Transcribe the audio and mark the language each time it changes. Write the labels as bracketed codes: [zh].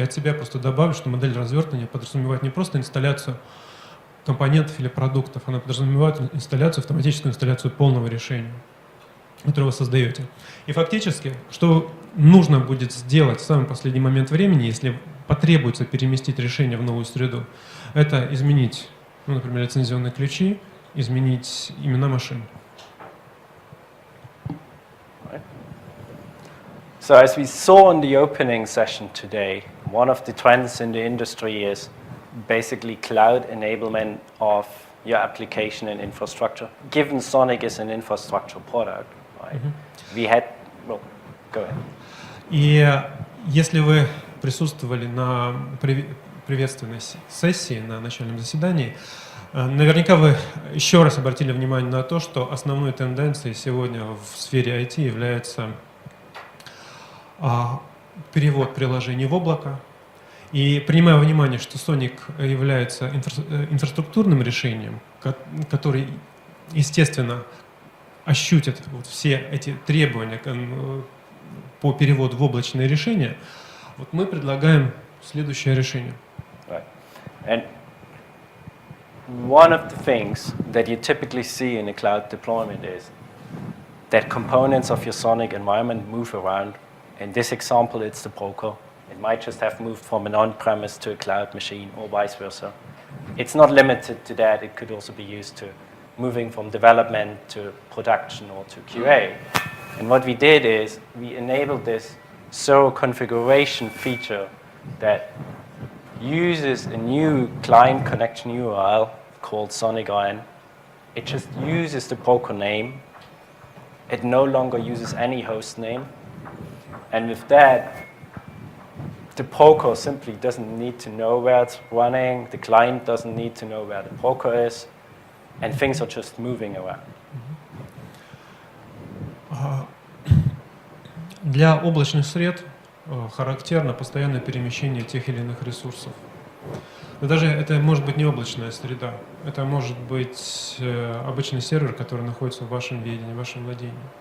[ru] Я от себя просто добавлю, что модель развертывания подразумевает не просто инсталляцию компонентов или продуктов, она подразумевает инсталляцию, автоматическую инсталляцию полного решения, которое вы создаете. И фактически, что нужно будет сделать в самый последний момент времени, если потребуется переместить решение в новую среду, это изменить, например, лицензионные ключи, изменить имена машин. [en] So as we saw in the opening session today, one of the trends in the industry is basically cloud enablement of your application and infrastructure. Given Sonic is an infrastructure product, right? We had, well, go ahead. [ru] И если вы присутствовали на приветственной сессии, на начальном заседании, наверняка вы еще раз обратили внимание на то, что основной тенденцией сегодня в сфере IT является перевод приложений в облако. И принимая во внимание, что Sonic является инфраструктурным решением, который, естественно, ощутит вот все эти требования по переводу в облачные решения, вот мы предлагаем следующее решение. [en] Right. And one of the things that you typically see in a cloud deployment is that components of your Sonic environment move around. In this example, it's the broker. It might just have moved from an on-premise to a cloud machine or vice versa. It's not limited to that. It could also be used to moving from development to production or to QA. And what we did is we enabled this thorough configuration feature that uses a new client connection URL called SonicIron. It just uses the broker name. It no longer uses any host name. And with that, the broker simply doesn't need to know where it's running. The client doesn't need to know where the broker is. And things are just moving around. [ru] Для облачных сред характерно постоянное перемещение тех или иных ресурсов. Но даже это может быть не облачная среда. Это может быть обычный сервер, который находится в вашем ведении, в вашем владении.